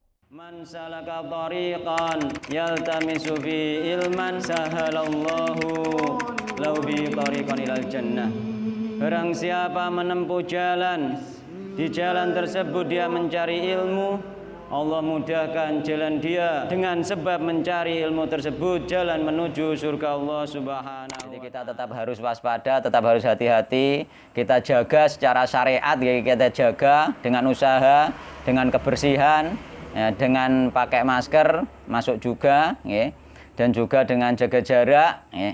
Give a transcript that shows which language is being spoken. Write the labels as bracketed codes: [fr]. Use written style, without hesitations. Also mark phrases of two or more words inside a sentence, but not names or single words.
[ar] من سلك طريقا يلتمس فيه علما سهل الله له به طريقا إلى الجنة. [id] Barang siapa menempuh jalan, di jalan tersebut dia mencari ilmu, Allah mudahkan jalan dia dengan sebab mencari ilmu tersebut jalan menuju surga Allah Subhanahu. Jadi kita tetap harus waspada, tetap harus hati-hati. Kita jaga secara syariat, kita jaga dengan usaha, dengan kebersihan, ya, dengan pakai masker masuk juga, ya, dan juga dengan jaga jarak, ya.